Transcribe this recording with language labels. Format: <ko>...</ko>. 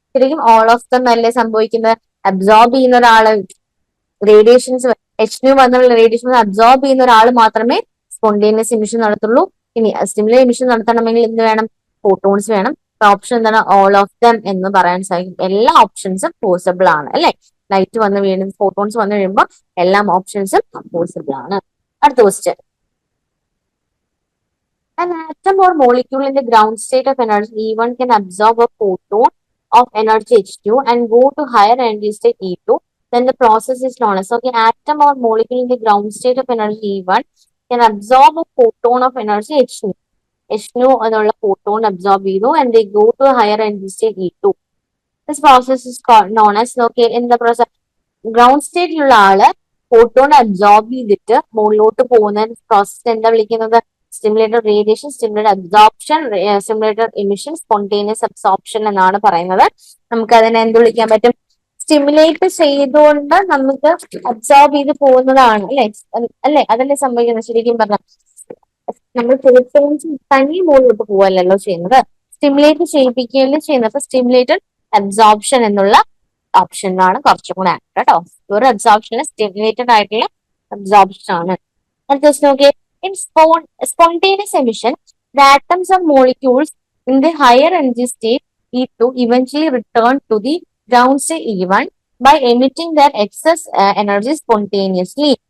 <ml>ശരിക്കും</ml> <en>all of them</en> <ml>അല്ലേ സംഭവിക്കുന്നത്, അബ്സോർബ് ചെയ്യുന്ന ഒരാള് റേഡിയേഷൻസ് H2 വന്നുള്ള റേഡിയേഷൻ അബ്സോർബ് ചെയ്യുന്ന ഒരാൾ മാത്രമേ സ്പോണ്ടേനിയസ് എമിഷൻ നടത്തുള്ളൂ. ഇനി സ്റ്റിമുലേറ്റഡ് എമിഷൻ നടത്തണമെങ്കിൽ എന്ത് വേണം, ഫോട്ടോൺസ് വേണം. ഓപ്ഷൻ എന്താണ്,</ml> <en>all of them</en> <ml>എന്ന് പറയാൻ സാധിക്കും. എല്ലാ ഓപ്ഷൻസും പോസിബിൾ ആണ് അല്ലെ. ലൈറ്റ് വന്ന് വീഴും, ഫോട്ടോൺസ് വന്ന് വീഴുമ്പോൾ എല്ലാ ഓപ്ഷൻസും പോസിബിൾ ആണ്. അടുത്ത question,</ml> <en>an atom or molecule in the ground state of energy E1 can absorb a photon of energy H2 and go to higher energy state E2. Then the process is known as, okay, atom or molecule in the ground state of energy E1 can absorb a photon of energy H2. H2 എന്നുള്ള photon absorb ചെയ്തു and they go to a higher energy state E2. This process is known as, okay, in the process</en> <ml>ground സ്റ്റേറ്റിലുള്ള ആള് photon absorb ചെയ്തിട്ട് മുകളിലോട്ട് പോകുന്ന process എന്താ വിളിക്കുന്നത്, stimulated radiation, stimulated absorption, stimulated emission, spontaneous absorption എന്നാണ് പറയുന്നത്. നമുക്ക് അതിനെ എന്ത് വിളിക്കാൻ പറ്റും? സ്റ്റിമുലേറ്റ് ചെയ്തുകൊണ്ട് നമുക്ക് അബ്സോർബ് ചെയ്ത് പോകുന്നതാണ് അല്ലെ? അല്ലെ, അതല്ലേ സംഭവിക്കുന്നത് ശരിക്കും പറഞ്ഞാൽ? നമ്മൾ ഫോട്ടോൺസ് തനി മുകളിലോട്ട് പോവല്ലോ ചെയ്യുന്നത്, സ്റ്റിമുലേറ്റ് ചെയ്യിപ്പിക്കുകയല്ലേ ചെയ്യുന്നത്. അപ്പൊ സ്റ്റിമുലേറ്റഡ് അബ്സോർപ്ഷൻ എന്നുള്ള ഓപ്ഷനിലാണ് കുറച്ചും കൂടെ ആക്ട് കേട്ടോ. ഒരു അബ്സോർപ്ഷൻ സ്റ്റിമുലേറ്റഡ് ആയിട്ടുള്ള അബ്സോർപ്ഷൻ ആണ്. അടുത്ത നോക്കിയേ,</ml> <en>in spontaneous emission, the atoms or molecules in the higher energy state E2 eventually return to the ground state E1 by emitting their excess energy spontaneously.</en>